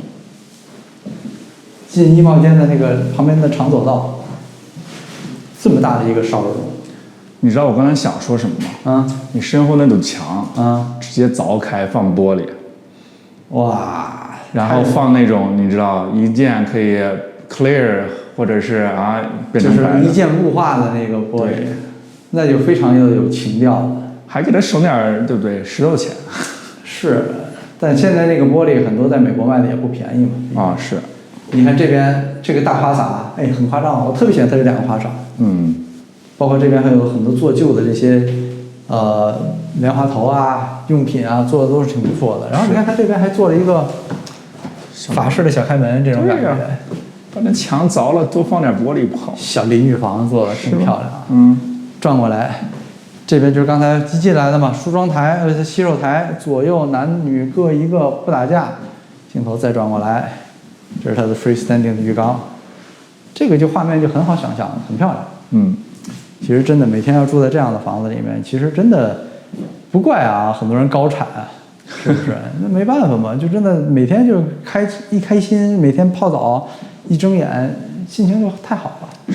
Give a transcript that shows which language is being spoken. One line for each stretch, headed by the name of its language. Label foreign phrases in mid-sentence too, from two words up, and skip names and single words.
Chinese: 進衣帽間的那個旁邊的長走道，這麼大的一個
English: shower room。
Chinese: 你知道我剛才想說什麼嗎？你身後那堵牆直接鑿開放玻璃，哇，然後放那種你知道一鍵可以 clear 或者是變成白的，就是一键雾化的那個玻璃，那就非常有情調了，還給他省點對不對石頭錢？是，但現在那個玻璃很多在美國賣的也不便宜嘛。是，你看這邊這個大花灑，哎，很誇張，我特別喜歡它這兩個花灑。包括這邊還有很多做舊的這些蓮花頭啊、用品啊，做的都是挺不錯的。然後你看它這邊還做了一個法式的小開門，這種感覺。把那牆鑿了，多放點玻璃不好。小淋浴房做的挺漂亮。轉過來，這邊就是剛才進來的嘛，梳妝台、洗手台，左右男女各一個，不打架。鏡頭再轉過來，這是它的 freestanding 的浴缸，這個就畫面就很好想象，很漂亮。其實真的每天要住在這樣的房子裡面，其實真的不怪啊，很多人高產，是不是？那沒辦法嘛，就真的每天就一開心，每天泡澡，一睜眼心情就太好了。